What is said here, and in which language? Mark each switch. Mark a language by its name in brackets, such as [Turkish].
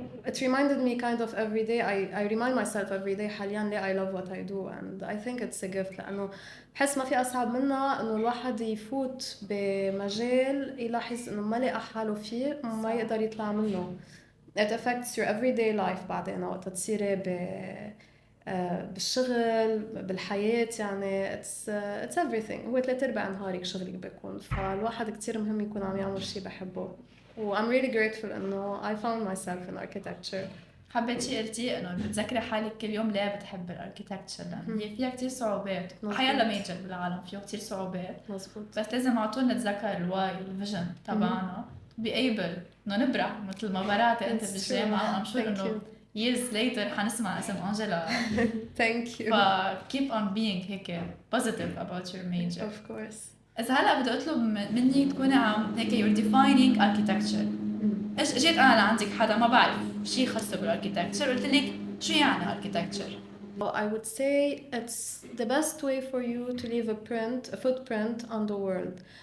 [English] It reminded me kind of every day. I remind myself every day [Arabic] حاليا ليه [English] I love what I do and I think it's a gift [Arabic] لأنه بحس ما في أصعب منها إنه الواحد يفوت بمجال يلاحظ إنه ما لقى حاله فيه ما يقدر يطلع منه. [English] It affects your everyday life [Arabic] بعدين وقت تصيري بالشغل بالحياة يعني [English] it's everything. [Arabic] هو 3/4 نهارك شغلك بيكون فالواحد كتير مهم يكون عم يعمل شيء بحبه. و [English] I'm really grateful [Arabic] إنه [English] I found myself in architecture. [Arabic] حبيت شي قلتي انه بتذكري حالك كل يوم ليه بتحب الاركيتكتشر، لان هي فيها كتير صعوبات، حيلا ميجر بالعالم فيه كتير صعوبات. مزبوط. بس لازم على طول نتذكر الواي الفيجن تبعنا بي ايبل انه نبرح مثل ما برعتي انت بالجامعه، وام شور انه [English] years later [Arabic] حنسمع اسم انجيلا. [English] Thank you. ف keep on being هيك positive about your major. Of course. [Arabic] إذا هلا بدي أطلب منك تكوني عم هيك [English] you're defining architecture. [Arabic] إيش جيت أنا لعندك حدا ما بعرف شيء خاص بالarchitecture قلت لك شو يعني architecture؟ [English] Well, I would say it's the best way for you to leave a footprint on the world.